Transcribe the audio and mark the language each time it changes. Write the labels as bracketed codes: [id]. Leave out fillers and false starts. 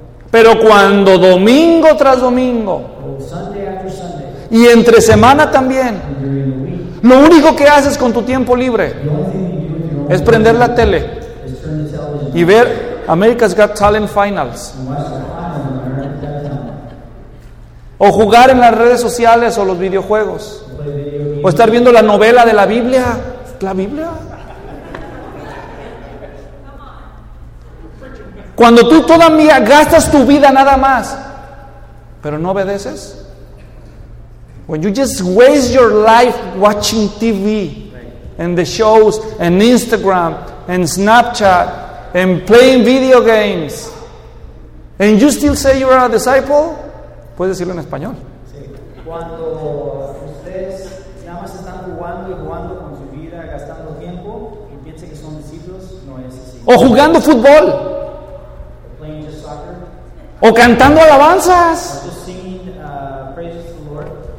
[es] Pero cuando domingo tras domingo y entre semana también, lo único que haces con tu tiempo libre es prender la tele y ver America's Got Talent Finals, o jugar en las redes sociales o los videojuegos, o estar viendo la novela de la Biblia. ¿La Biblia? Cuando tú todavía gastas tu vida nada más, pero no obedeces. [en] When you just waste your life watching TV and the shows and Instagram and Snapchat and playing video games, and you still say you are a disciple. [es] Puedes decirlo en español. Sí. Cuando ustedes nada más están jugando y jugando con su vida, gastando tiempo, y piensen que son discípulos, no es así. O jugando fútbol. [en] Playing just soccer. [es] O cantando alabanzas. [en] Or just singing, praises to the Lord.